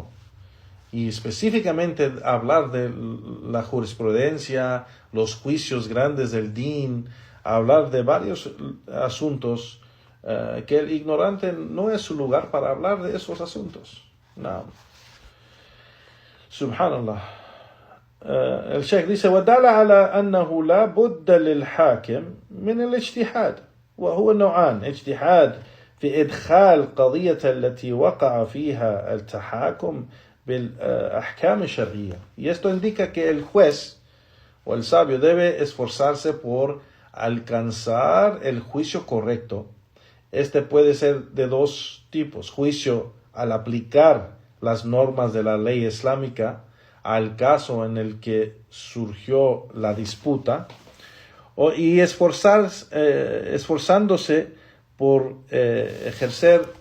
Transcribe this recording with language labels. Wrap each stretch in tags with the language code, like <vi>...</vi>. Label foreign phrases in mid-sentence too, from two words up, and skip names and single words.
<es>Y específicamente hablar de la jurisprudencia, los juicios grandes del din, hablar de varios asuntos que el ignorante no es su lugar para hablar de esos asuntos. No. Subhanallah. El Sheikh dice</es> <ar>ودل على أنه لا بد للحاكم من الاجتهاد وهو نوعان اجتهاد في إدخال قضية التي وقع فيها التحاكم بالأحكام الشرعية.</ar> <es>Y esto indica que el juez o el sabio debe esforzarse por alcanzar el juicio correcto. Este puede ser de dos tipos: juicio al aplicar las normas de la ley islámica al caso en el que surgió la disputa, y esforzándose por ejercer</es>